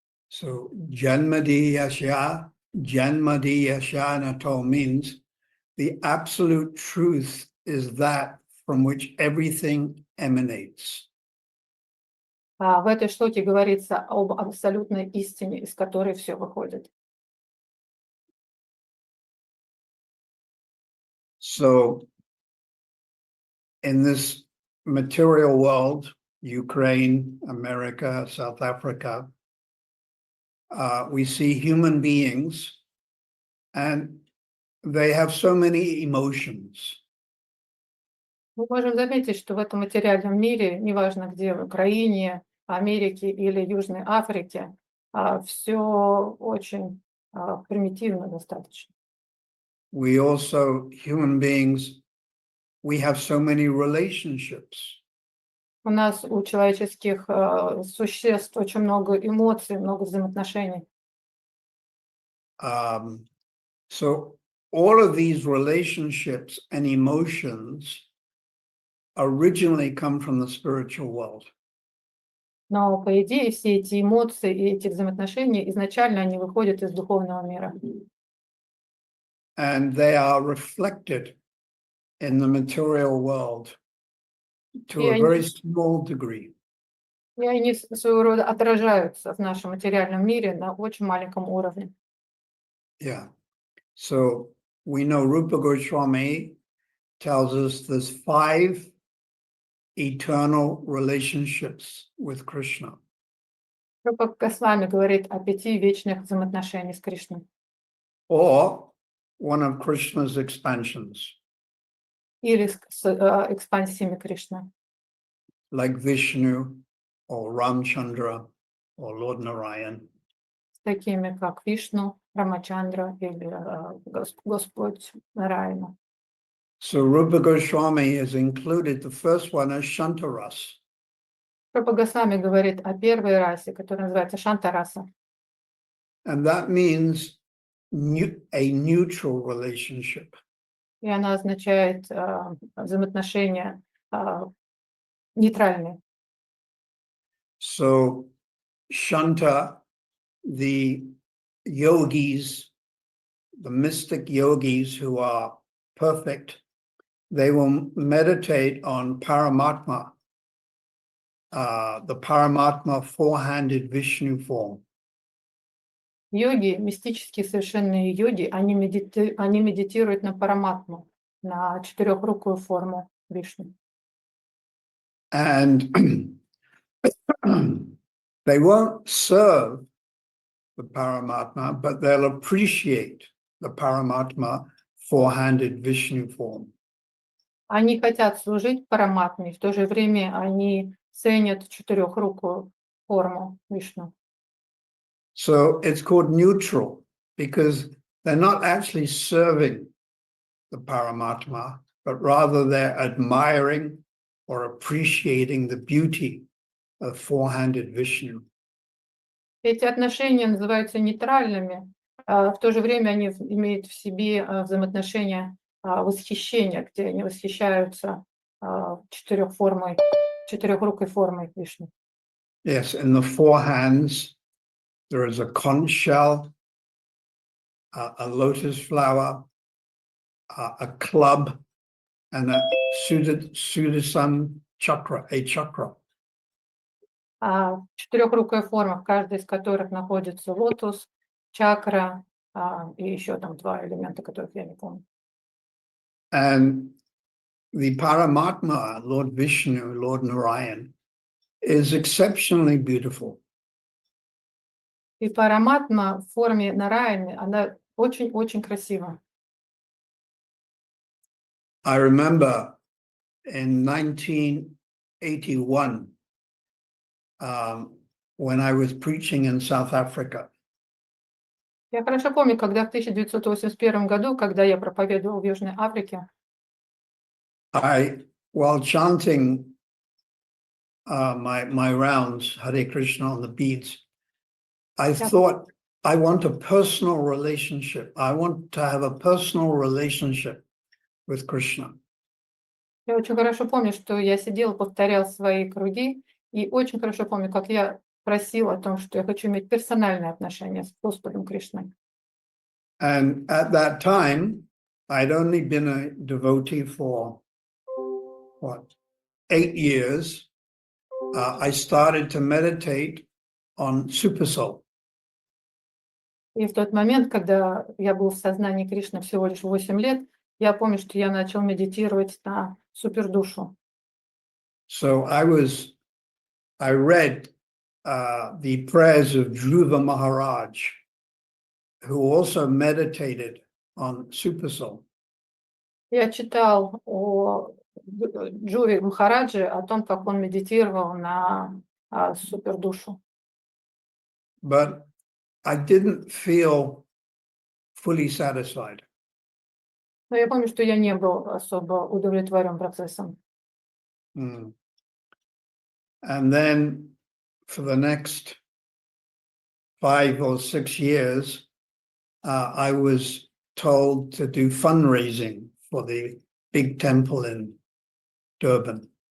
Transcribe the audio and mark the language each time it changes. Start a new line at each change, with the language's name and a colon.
English: So Janmadi Yasya Nato means the absolute truth is that from which everything emanates.
Russian: В этой шлоке говорится об абсолютной истине, из которой все выходит.
English: So in this material world, Ukraine, America, South Africa, we see human beings and they have so many emotions.
Russian: Мы можем заметить, что в этом материальном мире, неважно где, в Украине, Америке или Южной Африке, все очень примитивно достаточно.
English: We also, human beings, we have so many relationships.
Russian: У нас, у человеческих существ очень много эмоций, много взаимоотношений.
English: So all of these relationships and emotions originally come from the spiritual world.
Russian: Но, по идее, все эти эмоции и эти взаимоотношения, изначально они выходят из духовного мира.
English: And they are reflected in the material world to
Russian: И
English: a
Russian: они,
English: very small degree.
Russian: и они своего рода отражаются в нашем материальном мире на очень маленьком уровне.
English: Yeah. So we know Rupa Goswami tells us there's 5 eternal relationships with Krishna.
Russian: Рупа Госвами говорит о 5 вечных взаимоотношениях с Кришной.
English: Or one of Krishna's expansions,
Russian: Или с экспансиями Кришны.
English: like Vishnu or Ramchandra or Lord Narayan.
Russian: С такими, как Вишну, Рамачандра или Господь Нараяна.
English: So Rupa Goswami has included the first one as Shantaras.
Russian: Рупа Госвами говорит о первой расе, которая называется Шантараса.
English: And that means a neutral relationship.
Russian: И она означает взаимоотношения нейтральные.
English: So Shanta, the yogis, the mystic yogis who are perfect, they will meditate on Paramatma, the Paramatma four-handed Vishnu form.
Russian: Йоги, мистические совершенные йоги, они медитируют на Параматму, на четырехрукую форму Вишну.
English: And they won't serve the Paramatma, but they'll appreciate the Paramatma four-handed Vishnu form.
Russian: Они хотят служить Параматме, в то же время они ценят четырехрукую форму Вишну.
English: So it's called neutral because they're not actually serving the Paramatma, but rather they're admiring or appreciating the beauty of four-handed Vishnu.
Russian: Эти отношения называются нейтральными, в то же время они имеют в себе взаимоотношения восхищения, где они восхищаются четырехрукой формой Вишну.
English: Yes, in the four hands, there is a conch shell, a lotus flower, a club, and a Sudarshan chakra, a chakra.
Russian: Четырехрукая форма, в каждой из которых находится лотос, чакра и еще там 2 элемента, которых я не помню.
English: And the Paramatma, Lord Vishnu, Lord Narayan, is exceptionally beautiful.
Russian: И Параматма в форме Нараяны, она очень-очень красива.
English: I remember in 1981, when I was preaching in South Africa.
Russian: Я хорошо помню, когда в 1981 году, когда я проповедовал в Южной Африке,
English: While chanting my rounds, Hare Krishna on the beads, I thought, I want a personal relationship. I want to have a personal relationship with Krishna.
Russian: я очень хорошо помню, что я сидела, повторял свои круги, и очень хорошо помню, как я просила о том, что я хочу иметь персональные отношения с Господом Кришной.
English: And at that time, I'd only been a devotee for, 8 years. I started to meditate on Supersoul.
Russian: И в тот момент, когда я был в сознании Кришны всего лишь 8 лет, я помню, что я начал медитировать на супердушу.
English: So I read the prayers of Dhruva Maharaj, who also meditated on Supersoul.
Russian: Я читал о Джуве Махарадже, о том, как он медитировал на супердушу.
English: But I didn't feel fully satisfied.
Russian: Но я помню, что я не был особо удовлетворен процессом.
English: And then for the next 5 or 6 years, I was told to do fundraising for the big temple in Durban.